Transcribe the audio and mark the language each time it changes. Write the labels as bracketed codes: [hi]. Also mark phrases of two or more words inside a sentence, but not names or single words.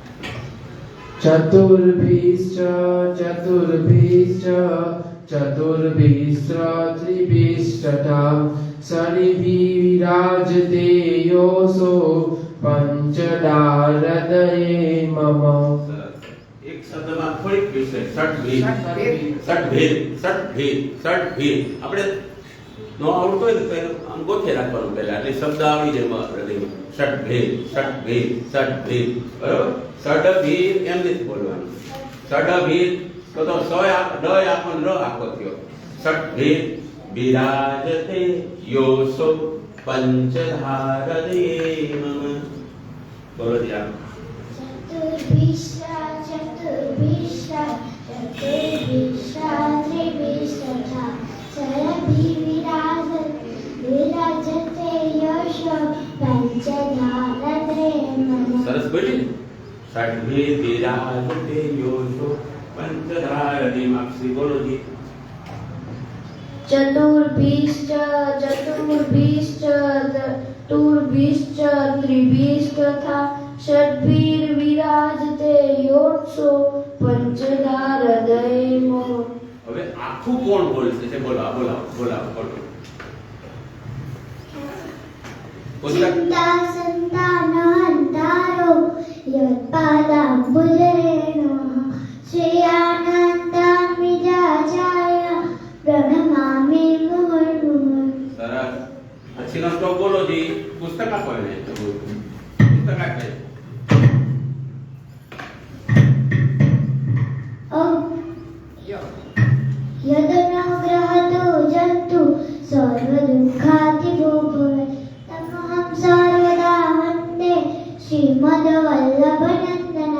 [sa] चतुर्भिश्च चतुर्भिश्च चतुर्भिस्र त्रिभिस्तथा शनिभिराजते योऽसो पञ्चदारदये मम। [gu] એક શબ્દમાં થોડીક વિશેષ ષટભેદ. આપણે નો આવડતો હોય ને તો એનું આમ ગોઠે રાખવાનું પહેલા, એટલે શબ્દ આવડી જાય હૃદયમાં. ષટભેદ. બરોબર. ષડભેદ એમ નથી બોલવાનું. ષડભેદ તો ડ આપણ ર આખો થયો. [sa] षटभेद। विराजते योसो पंचधारदे मम. [gu] બોલો જી આપ. [sa] चतुर्भिश्च त्रिभिस्तथा शरभिर्विराजते यशो पञ्चधारते नमः। [gu] સરસ બોલી. [sa] षडभेद विराजते योसो पंचधारदे माक्षी. [gu] બોલો જી. [sa] चतुर्भिश्च त्रिभिस्तथा षड्भिर्विराजते योत्सो पञ्चधारदये मम। [gu] હવે આખું કોણ બોલશે છે? બોલાવો. [sa] चिन्ता सन्तानहन्तारो यत्पादाम्बुजरेणः श्रेयानन्दामिजाचाय प्रणमामि मुहुर्मुहुः। [gu] સરસ. પછીનો શ્લોક બોલો જી. પુસ્તક આપો એને. પુસ્તક આપે. [sa] यदनुग्रहतो जन्तु सर्वदुःखातिभो भवे तमहं सर्वदा वन्दे श्रीमद्वल्लभनन्दनन्द।